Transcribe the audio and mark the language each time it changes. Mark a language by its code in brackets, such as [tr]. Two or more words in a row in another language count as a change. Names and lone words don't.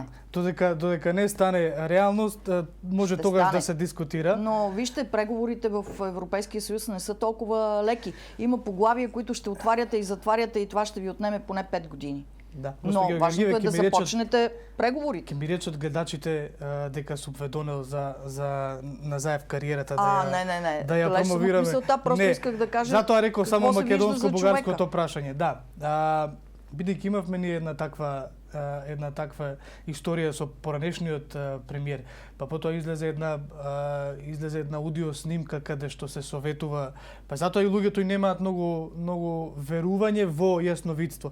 [mk] Додека не стане реалност, може ще тогаш да се дискутира. [bg] Но вижте, преговорите в Европейския съюз не са толкова леки. Има поглавия, които ще отваряте и затваряте и това ще ви отнеме поне 5 години. Да. Но важното е да започнете преговорите. [mk] Ке ми речат гледачите дека субведонел за Назаев кариерата да ја промовираме. [bg] Мисълта, просто исках да кажа. [mk] Затоа реков само македонско-бугарското прашање. Да. Бидејќи имавме ние една таква историја со поранешниот премиер, па потоа излезе една аудио снимка каде што се советува, па затоа и луѓето и немаат многу верување во јасновидство.